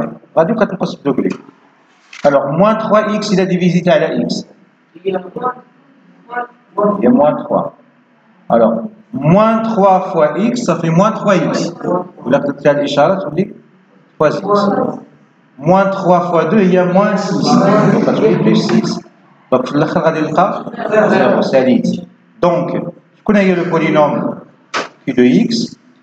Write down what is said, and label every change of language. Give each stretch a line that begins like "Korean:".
French: On va dire que c'est degré. Alors, moins 3x, il a divisé à la x. Il y a moins 3. Alors, moins 3 fois x, ça fait moins 3x. Vous l'avez fait à l'échelle, ça veut dire 3x. Moins 3 fois 2, il y a moins 6. Donc, ça fait plus 6.
Arabic: Donc, في الآخر غادي نلقى 0 سالب.
French: Donc, شكون هي le polynôme P de x.